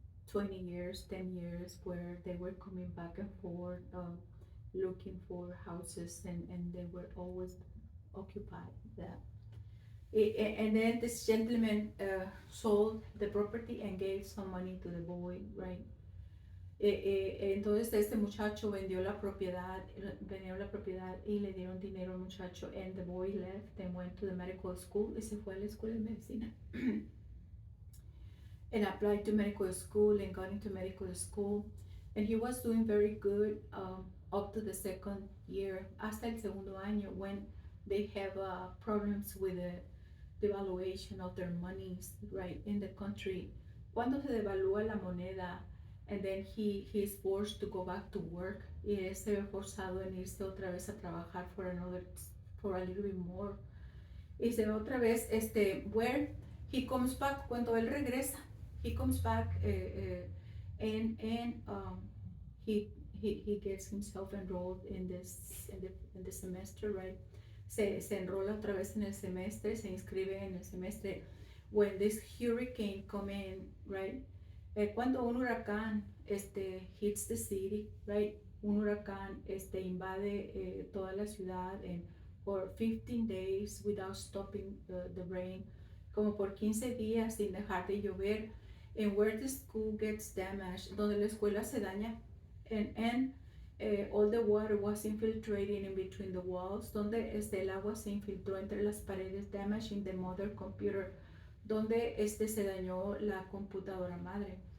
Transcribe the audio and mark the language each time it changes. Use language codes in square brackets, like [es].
[en] 20 years, 10 years where they were coming back and forth, looking for houses, and they were always occupied. And then this gentleman sold the property and gave some money to the boy, right? [es] Entonces este muchacho vendió la propiedad y le dieron dinero al muchacho, [en] and the boy left and went to the medical school, [es] y se fue a la escuela de medicina. [en] And applied to medical school and got into medical school, and he was doing very good up to the second year, [es] hasta el segundo año, [en] when they have problems with the devaluation of their monies, right, in the country. [es] Cuando se devalúa la moneda, [en] and then he is forced to go back to work, [es] y él se ve forzado en irse otra vez a trabajar [en] for a little bit more, [es] y se ve otra vez [en] where he comes back. [es] Cuando él regresa, [en] he comes back, and he he gets himself enrolled in the semester, right? [es] Se enrola otra vez en el semestre, se inscribe en el semestre. [en] When this hurricane come in, right? [es] Cuando un huracán [en] hits the city, right? [es] Un huracán invade toda la ciudad, [en] and for 15 days without stopping the rain, [es] como por 15 días sin dejar de llover, [en] and where the school gets damaged, [es] donde la escuela se daña, [en] and all the water was infiltrating in between the walls, [es] donde el agua se infiltró entre las paredes, [en] damaging the mother computer, [es] donde se dañó la computadora madre.